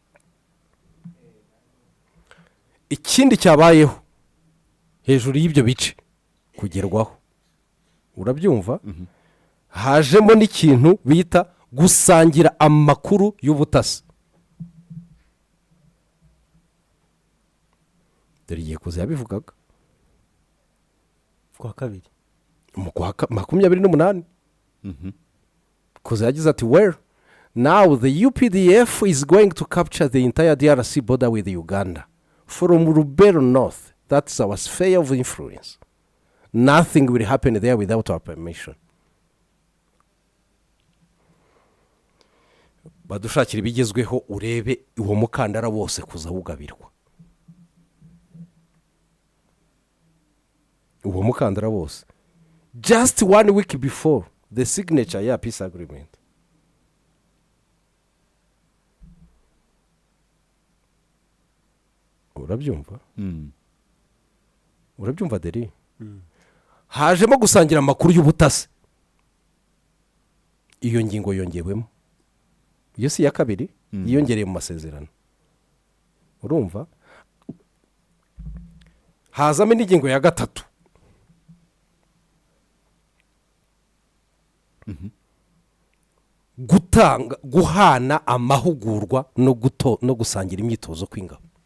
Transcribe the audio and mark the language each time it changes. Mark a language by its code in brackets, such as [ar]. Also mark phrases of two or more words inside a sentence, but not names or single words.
[rw] ikindi cyabayeho hejuru y'ibyo bice kugerwaho urabyumva hajemo n'ikintu bita gusangira amakuru y'ubutasi dore igihe kuza yabivugaga kwa kabiri mu kwa 28 kuza yagize ati [en] well now the UPDF is going to capture the entire DRC border with Uganda from Rubero North. That's our sphere of influence. Nothing will happen there without our permission. [rw] badushakira ibigezweho urebe uwo mukandara wose kuza wugabirwa uwo mukandara wose [en] just 1 week before the signature [rw] ya [en] peace agreement. [rw] urabyumva urabyumva deri hajemo gusangira amakuru y'ubutasi iyo ngingo yongewemo iyo si iya kabiri yiyongereye mu masezerano urumva hazamo n'ingingo ya gatatu gutanga guhana amahugurwa no gusangira imyitozo kw'ingabo